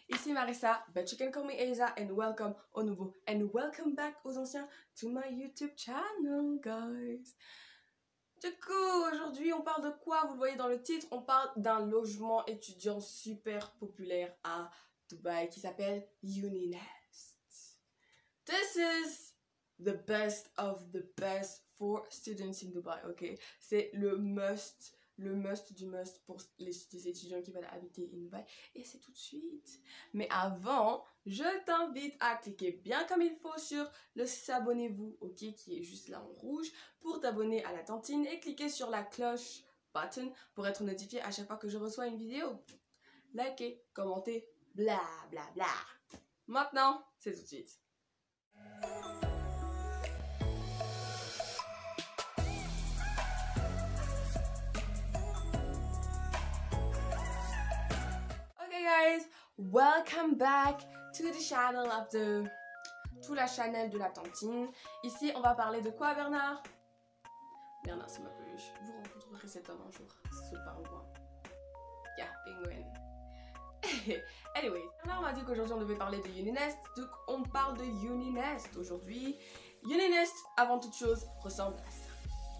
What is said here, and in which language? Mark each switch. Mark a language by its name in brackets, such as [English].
[English] Ici Marissa, but you can call me Asa, and welcome [French] aux nouveaux, [English] and welcome back [French] aux anciens, [English] to my YouTube channel, guys. [French] Du coup, aujourd'hui, on parle de quoi? Vous le voyez dans le titre, on parle d'un logement étudiant super populaire à Dubaï qui s'appelle Uni-Nest. [English] This is the best of the best for students in Dubai, ok? [French] C'est le must du must pour les étudiants qui veulent habiter in Dubaï. Et c'est tout de suite. Mais avant, je t'invite à cliquer bien comme il faut sur le s'abonnez-vous, ok? Qui est juste là en rouge pour t'abonner à la tantine et cliquer sur la cloche button pour être notifié à chaque fois que je reçois une vidéo. Likez, commentez, bla bla bla. Maintenant, c'est tout de suite. [English] Okay guys, welcome back to the channel of the... [French] tout la channel de la tantine. Ici, on va parler de quoi, Bernard? Bernard, c'est ma peluche. Vous rencontrerez cet homme un jour. C'est pas loin. [English] Yeah, penguin. [French] Anyway, Bernard m'a dit qu'aujourd'hui on devait parler de Uni-Nest, donc on parle de Uni-Nest aujourd'hui. Uni-Nest, avant toute chose, ressemble à ça.